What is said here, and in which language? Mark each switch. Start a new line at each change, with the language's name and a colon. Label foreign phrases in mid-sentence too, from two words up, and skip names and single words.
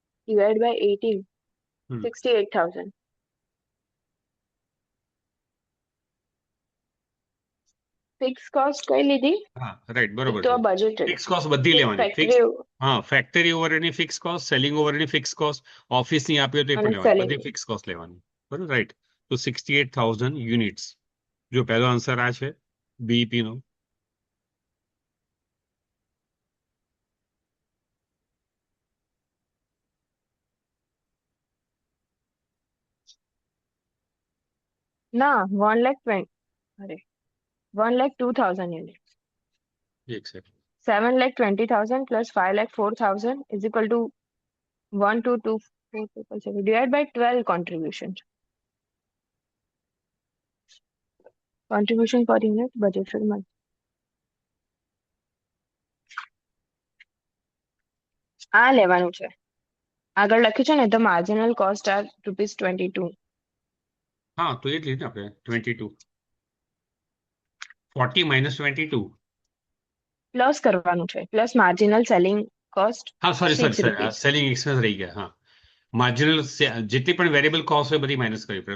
English: divided by 18, Hmm.
Gujarati: 68,000.
English: Fixed cost
Gujarati: કઈ લીધી? હા રાઈટ એક બરોબર તો છે. આ budgeted.
English: fixed cost
Gujarati: બધી એક લેવાની.
English: factory
Gujarati: હા ફેક્ટરી ઓવરની
English: fixed cost,
Gujarati: સેલિંગ ઓવરની
English: fixed cost,
Gujarati: ઓફિસની આપી હોય તો એ અને પણ લેવાની,
English: selling.
Gujarati: બધી
English: fixed cost
Gujarati: લેવાની. બરોબર રાઈટ. તો 68,000 યુનિટ્સ. જો પહેલો આન્સર આ છે બીઈપી નો. ના, 1,20,000. અરે, 1,02,000 units.
English: one second. 7,20,000 plus 5,04,000 is equal to 1,224,777 divided by 12 contribution. Contribution per unit budgeted month.
Gujarati: આ લેવાનું છે. આગળ લખ્યું છે ને
English: the marginal cost are
Gujarati: ₹22. હા તો એ જ લીધું આપણે 22. 40 minus 22. પ્લસ કરવાનું છે
English: plus marginal selling cost
Gujarati: હા
English: sorry sorry sorry
Gujarati: ₹6.
English: selling expense
Gujarati: રહી ગયા. હા માર્જિનલ જેટલી પણ
English: variable cost
Gujarati: હોય બધી માઇનસ કરવી પડે.